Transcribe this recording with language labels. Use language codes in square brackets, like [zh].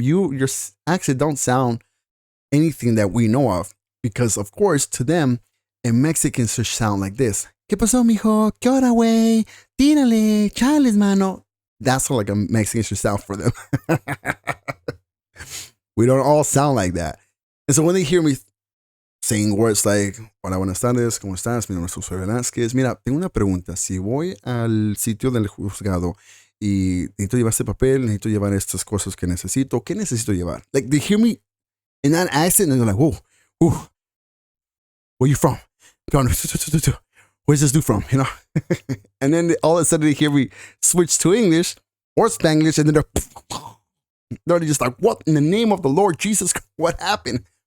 [en] Your accent don't sound anything that we know of, because of course to them, a Mexican should sound like this. [es] ¿Qué pasó, mijo? ¿Qué hora, güey? Tírale, chales, mano. [en] That's how like a Mexican should sound for them. We don't all sound like that. And so when they hear me saying words like, [es] hola, buenas tardes, ¿cómo estás? Mi nombre es José Velázquez. Mira, tengo una pregunta. Si voy al sitio del juzgado y necesito llevar este papel, necesito llevar estas cosas que necesito, ¿qué necesito llevar? [en] Like, they hear me in that accent and they're like, whoa, where you from? Where's this dude from? And then all of a sudden they hear me switch to English or Spanglish, and then they're just like, what in the name of the Lord Jesus, what happened?